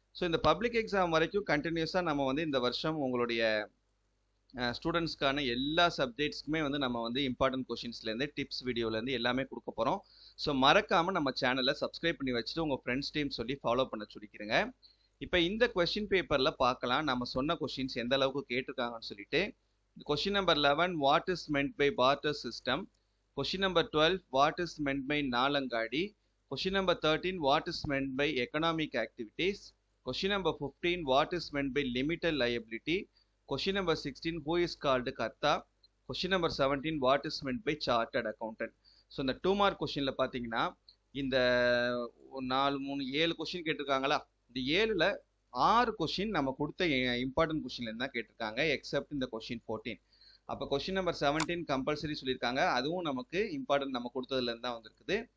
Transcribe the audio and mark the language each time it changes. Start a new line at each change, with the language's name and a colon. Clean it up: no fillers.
Tamil: So இந்த public exam வரைக்கும் கண்டினியூஸாக நம்ம வந்து இந்த வருஷம் உங்களுடைய ஸ்டூடெண்ட்ஸ்க்கான எல்லா சப்ஜெக்ட்ஸ்க்குமே வந்து நம்ம வந்து இம்பார்ட்டன்ட் கொஸ்டின்ஸ்லேருந்து டிப்ஸ் வீடியோலேருந்து எல்லாமே கொடுக்க போகிறோம். ஸோ மறக்காமல் நம்ம சேனலை சப்ஸ்கிரைப் பண்ணி வச்சுட்டு உங்கள் ஃப்ரெண்ட்ஸ் டீம் சொல்லி ஃபாலோ பண்ண சொல்லிக்கிறேங்க. இப்போ இந்த கொஸ்டின் பேப்பரில் பார்க்கலாம் நம்ம சொன்ன கொஸ்டின்ஸ் எந்த அளவுக்கு கேட்டிருக்காங்கன்னு சொல்லிட்டு.
English: Question number 11, what is meant by barter system? Question number 12, what is meant by Nalangadi? Question number 13, what is meant by economic activities? Question number 15, what is meant by limited liability? Question number 16, who is called Karta? Question number 17, what is meant by chartered accountant?
Tamil: So இந்த 2 mark கொஸ்டினில் பார்த்தீங்கன்னா இந்த 4 3 7 question கேட்டிருக்காங்களா? இந்த 7ல் 6 question நம்ம கொடுத்த important கொஸ்டின்ல தான் கேட்டிருக்காங்க, எக்ஸப்ட் இந்த கொஸ்டின் 14. அப்போ கொஸ்டின் நம்பர் 17 கம்பல்சரி சொல்லியிருக்காங்க, அதுவும் நமக்கு இம்பார்ட்டன்ட் நம்ம கொடுத்ததுல இருந்து தான் வந்திருக்குது.